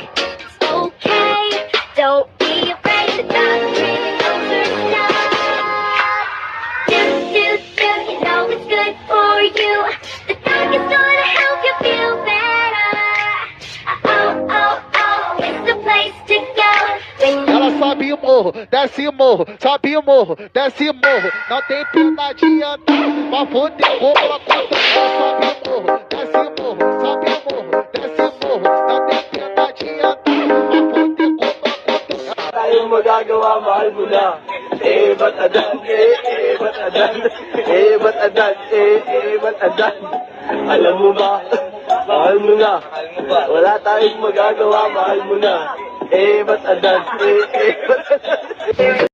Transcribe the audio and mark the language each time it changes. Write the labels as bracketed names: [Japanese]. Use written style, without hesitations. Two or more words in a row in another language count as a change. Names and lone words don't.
[English] It's okay, don't be afraid to talk. Really knows her stuff. Do, you know it's good for you. The talk is gonna help you feel better. Oh, it's the place to go. [Portuguese] Ela sobe o morro, desce o morro, sobe o morro, desce o morro. Não tem pegadinha não, pra poder comprar conta. Ela sobe o morro, desce o morro, sobe o morro, desce o morro. Não tem pegadinha não, pra poder comprar conta. [Filipino] Tayong magagawa, mahal mo na. Ba't adan? Ba't adan? Ba't adan? Ba't adan? Alam mo ba? Mahal mo na. Wala tayong magagawa, mahal mo na. Ba't adan? Ba't adan?